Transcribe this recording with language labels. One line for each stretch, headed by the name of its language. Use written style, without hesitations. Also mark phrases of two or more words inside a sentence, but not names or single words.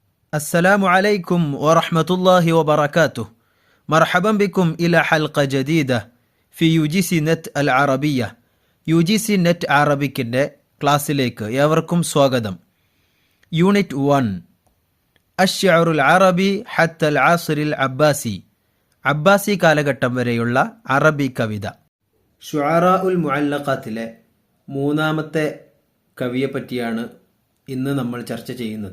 Arabic: السلام عليكم ورحمة الله وبركاته. مرحبا بكم إلى حلقة جديدة في UGC NET العربية.
Malayalam: UGC NET അറബിക്കിൻ്റെ ക്ലാസ്സിലേക്ക് ഏവർക്കും സ്വാഗതം. യൂണിറ്റ് 1
Arabic: الشعر العربي حتى العصر العباسي,
Malayalam: അബ്ബാസി കാലഘട്ടം വരെയുള്ള അറബി കവിത. ശുഅറാഉൽ മുഅല്ലഖാത്തിലെ മൂന്നാമത്തെ കവിയെപ്പറ്റിയാണ് ഇന്ന് നമ്മൾ ചർച്ച ചെയ്യുന്നത്.